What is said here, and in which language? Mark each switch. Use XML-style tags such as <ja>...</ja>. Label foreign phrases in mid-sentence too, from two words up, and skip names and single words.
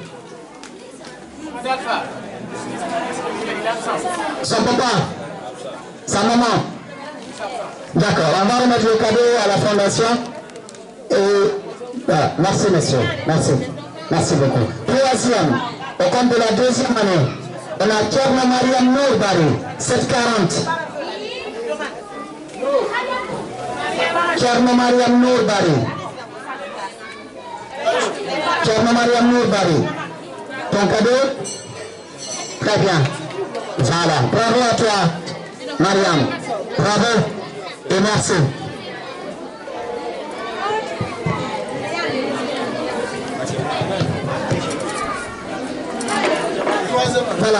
<fr>Son papa, sa maman. D'accord, on va remettre le cadeau à la fondation. Et voilà. Merci monsieur, merci. Merci beaucoup. Troisième, au compte de la deuxième année, on a Kerma Mariam Nourbari, 740. Kerma Mariam Nourbari. Kerma Mariam Nourbari. Ton cadeau? Très bien. Voilà. Bravo à toi, Mariam. Bravo et merci. Voilà.</fr>